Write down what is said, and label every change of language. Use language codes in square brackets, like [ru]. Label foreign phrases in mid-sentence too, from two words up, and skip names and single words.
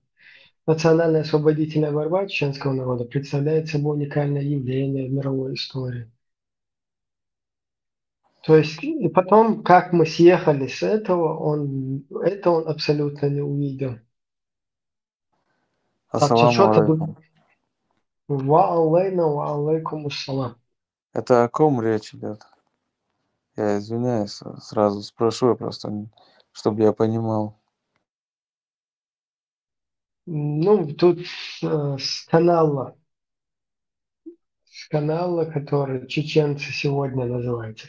[ru] Национальная освободительная борьба чеченского народа представляет собой уникальное явление в мировой истории. То есть, и потом, как мы съехали с этого, это он абсолютно не увидел. Там Ассаламу что-то алейкум. [ar] وعليكم السلام. [ru] Это о ком речь идет? Я извиняюсь, сразу спрошу, просто, чтобы я понимал. Ну, тут с канала, который «Чеченцы сегодня» называется.